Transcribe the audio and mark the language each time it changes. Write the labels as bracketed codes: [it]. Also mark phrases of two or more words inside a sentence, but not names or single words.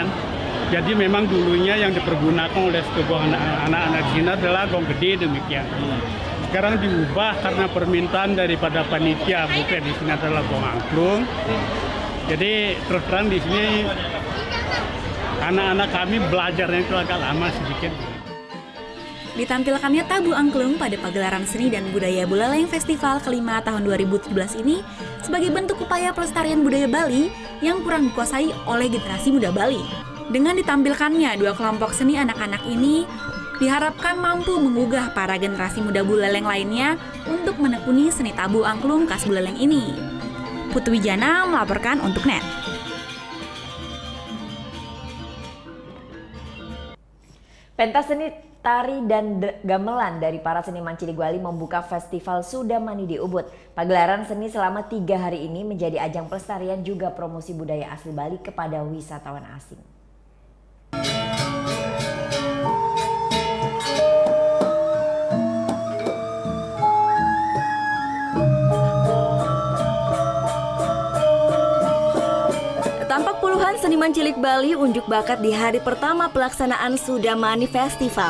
[id] Jadi memang dulunya yang dipergunakan oleh skegong anak-anak di sini adalah gong gede demikian. Sekarang diubah karena permintaan daripada panitia bukan di sini adalah gong angklung. Jadi terus terang di sini anak-anak kami belajarnya itu agak lama sedikit. Ditampilkannya tabuh angklung pada pagelaran seni dan budaya Buleleng Festival kelima tahun 2017 ini sebagai bentuk upaya pelestarian budaya Bali yang kurang dikuasai oleh generasi muda Bali. Dengan ditampilkannya dua kelompok seni anak-anak ini, diharapkan mampu menggugah para generasi muda Buleleng lainnya untuk menekuni seni tabuh angklung khas Buleleng ini. Putu Wijana melaporkan untuk NET. Pentas seni tari dan gamelan dari para seniman cilik Bali membuka festival Sudamani di Ubud. Pagelaran seni selama 3 hari ini menjadi ajang pelestarian juga promosi budaya asli Bali kepada wisatawan asing. Tampak puluhan seniman cilik Bali unjuk bakat di hari pertama pelaksanaan Sudamani Festival.